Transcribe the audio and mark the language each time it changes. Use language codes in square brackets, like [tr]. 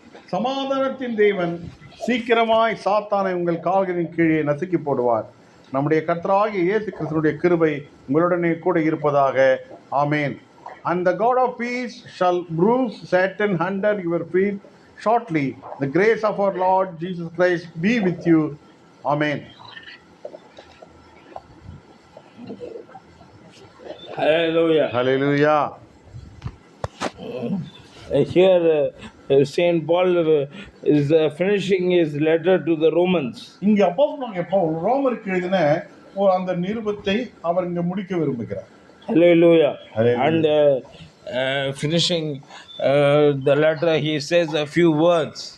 [ta] சமாதானத்தின் தேவன் சீக்கிரமாய் சாத்தானை உங்கள் கால்களின் கீழே நசுக்கி போடுவார். நம்முடைய கர்த்தராகிய இயேசு கிறிஸ்துவினுடைய கிருபை உங்களுடனே கூட இருப்பதாக. ஆமேன். [en] And the God of peace shall bruise Satan under your feet shortly. The grace of our Lord Jesus Christ be with you. Amen. Hallelujah. Hallelujah. Here Saint Paul is finishing his letter to the Romans. [ta] இங்க அப்போஸ்தலனாகிய பவுல் ரோமருக்கு எழுதின அந்த நிருபத்தை அவர் இங்க முடிக்க விரும்புகிறார். [en] Hallelujah. Hallelujah. And finishing the letter, he says a few words.